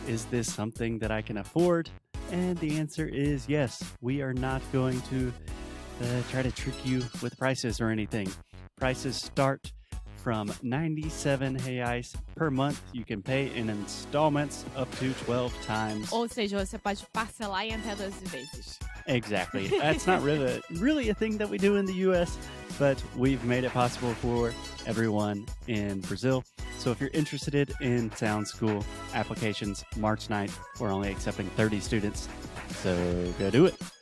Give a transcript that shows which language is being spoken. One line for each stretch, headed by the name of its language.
English: Is this something that I can afford? And the answer is yes. We are not going to try to trick you with prices or anything. Prices start from 97 reais per month. You can pay in installments up to 12 times.
Portuguese: Ou seja, você pode parcelar em até 12 vezes.
English: Exactly. That's not really a thing that we do in the U.S., but we've made it possible for everyone in Brazil. So if you're interested in Sound School applications, March 9th, we're only accepting 30 students. So go do it.